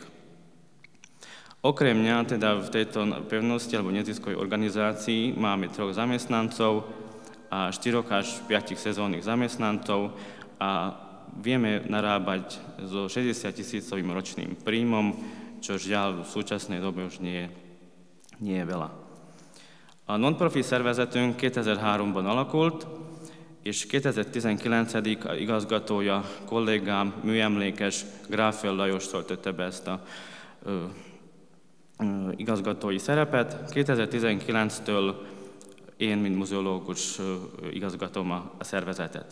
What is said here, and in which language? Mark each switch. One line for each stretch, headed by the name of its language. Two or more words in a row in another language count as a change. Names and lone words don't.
Slovak: Okrem mňa, teda v tejto pevnosti alebo neziskovej organizácii máme 3 zamestnancov a 4 až 5 sezónnych zamestnancov a vieme narábať so 60 000 ročným príjmom, čo žiaľ v súčasnej dobe už nie je veľa.
Hungarian: A non-profit szervezetünk 2003-ban alakult, és 2019. igazgatója, kollégám, műemlékes Gráfel Lajos töltötte be ezt a igazgatói szerepet. 2019-től én, mint muzeológus igazgatom a szervezetet.